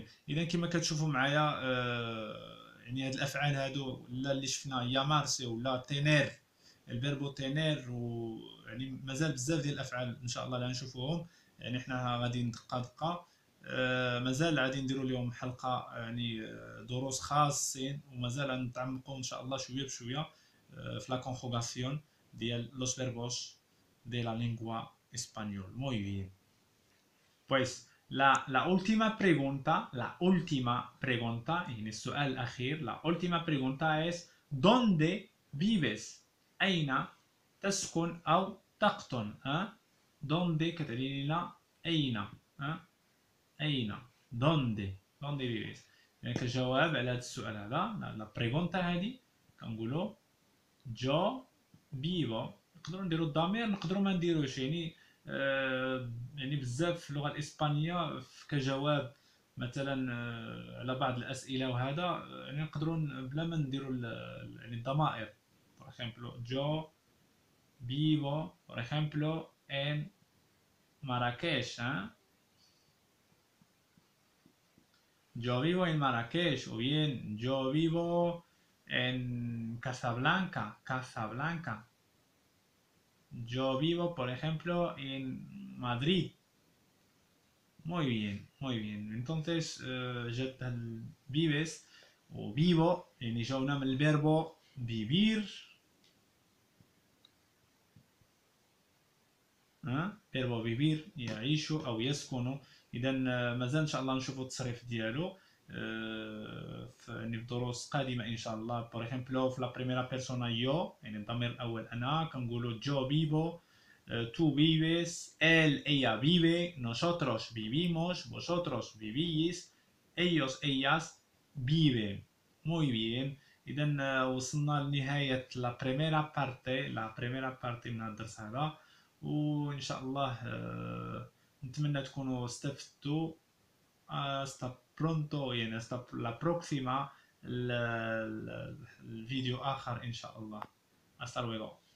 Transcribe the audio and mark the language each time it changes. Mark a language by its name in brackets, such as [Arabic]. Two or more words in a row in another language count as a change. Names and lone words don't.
[Arabic] اذا كما كتشوفوا معايا يعني هاد الافعال هادو لا اللي شفنا يامارسي ولا تينير الفيربو تينير يعني مازال بزاف ديال الافعال ان شاء الله اللي غنشوفوهم يعني حنا غادي دقه دقه مازال غادي نديروا لهم حلقه يعني دروس خاصين ومازال غنتعمقوا ان شاء الله شويه بشويه في [Spanish] la conjugación [Arabic] ديال [Spanish] los verbos de la lengua español. Muy bien. Pues la última pregunta, [Arabic] يعني السؤال الأخير, [Spanish] la última pregunta es ¿dónde vives؟ [Arabic] أين تسكن أو تقطن؟ ¿dónde كتعني لنا أين؟ أين؟ [Spanish] ¿dónde vives؟ [Arabic] يعني كجواب على هذا السؤال هذا [Spanish] la pregunta [Arabic] هذه كنقولوا [Spanish] yo vivo. [Arabic] نقدروا نديروا الضمير نقدروا ما نديروش يعني يعني بزاف في اللغه الاسبانيه كجواب مثلا على بعض الاسئله وهذا يعني نقدروا بلا ما نديروا يعني الضمائر. [Spanish] por ejemplo yo vivo por ejemplo en Marrakech. Yo vivo en Marrakech o bien yo vivo en Casablanca. Yo vivo, por ejemplo, en Madrid. Muy bien, muy bien. Entonces, vives o vivo [Arabic] يعني جاونا من الفيربو [Spanish] vivir فيربو vivir [Arabic] يعيش أو يسكن. إذا مازال إن شاء الله نشوفوا التصريف ديالو في دروس قادمة إن شاء الله. [Spanish] por ejemplo في la primera persona yo [Arabic] يعني الضمير الأول أنا كنقولوا [Spanish] yo vivo, tú vives, él, ella vive, nosotros vivimos, vosotros vivís, ellos, ellas viven. Muy bien. [Arabic] إذا وصلنا لنهاية [Spanish] la primera parte [Arabic] من الدرس هذا وإن شاء الله نتمنى تكونوا استفدتوا. [Spanish] hasta pronto يعني hasta la próxima [Arabic] الفيديو آخر إن شاء الله. [Spanish] hasta luego.